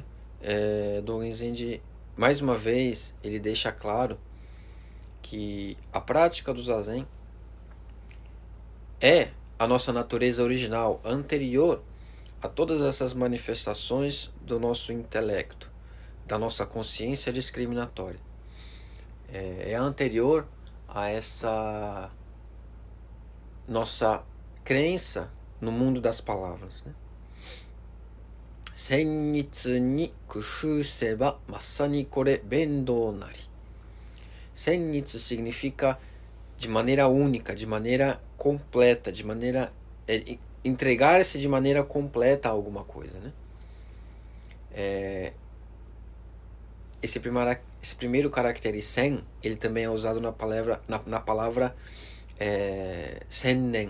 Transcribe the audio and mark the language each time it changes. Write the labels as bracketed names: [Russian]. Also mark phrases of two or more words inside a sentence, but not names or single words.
[Portuguese] Dogen Zenji, mais uma vez, ele deixa claro que a prática do Zazen é a nossa natureza original, anterior a todas essas manifestações do nosso intelecto, da nossa consciência discriminatória. É anterior a essa nossa crença no mundo das palavras. Né? [Japanese] 専一に功夫せばまさにこれ弁道なり. [Portuguese] Senitsu significa de maneira única, de maneira completa, de maneira entregar-se de maneira completa a alguma coisa, né? Esse primeiro caractere sen, ele também é usado na palavra sennen.